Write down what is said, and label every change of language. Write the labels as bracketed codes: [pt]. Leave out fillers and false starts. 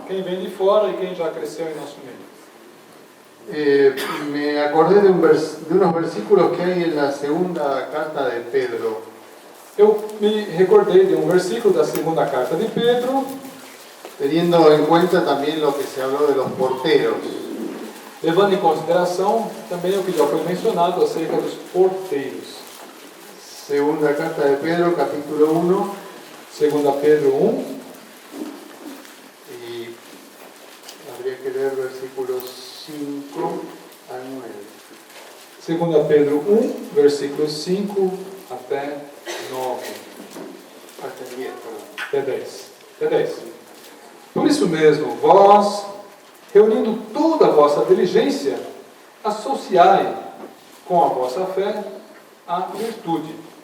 [pt] Quem vem de fora e quem já cresceu em nosso meio. [es] Me acordé de unos versículos que hay en la segunda carta de Pedro. [pt] Eu me recordei de versículo da segunda carta de Pedro, [es] Teniendo en cuenta también lo que se habló de los porteros. [pt] levando em consideração também o que já foi mencionado acerca dos porteiros. [es] Segunda carta de Pedro, capítulo 1, [pt] Segunda Pedro 1, [es] y habría que leer versículos 5 al 9. [pt] Segunda Pedro 1, versículos 5 até 9, [es] Hasta el 10, perdón. [pt] até 10. Até 10. Por isso mesmo, vós, reunindo toda a vossa diligência, associai com a vossa fé a virtude.